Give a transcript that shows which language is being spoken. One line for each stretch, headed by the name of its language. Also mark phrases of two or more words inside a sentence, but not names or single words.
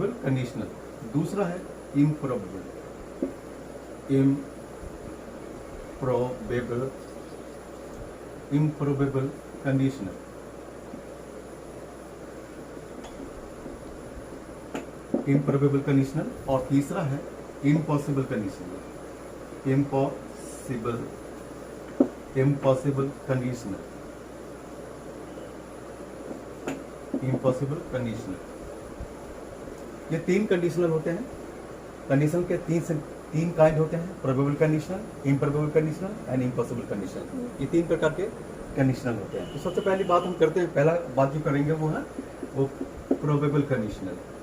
Hindi: दूसरा है
English: इम्प्रोबेबल probable, improbable conditional. improbable conditional
Hindi: और तीसरा है
English: impossible conditional. impossible conditional. impossible conditional.
Hindi: ये तीन कंडीशनल होते हैं. कंडीशन के तीन काइंड होते हैं,
English: probable conditional, improbable conditional and impossible conditional.
Hindi: ये तीन प्रकार के कंडीशनल होते हैं. तो सबसे पहली बात हम करते हैं, पहला बात जो करेंगे वो है वो
English: probable conditional.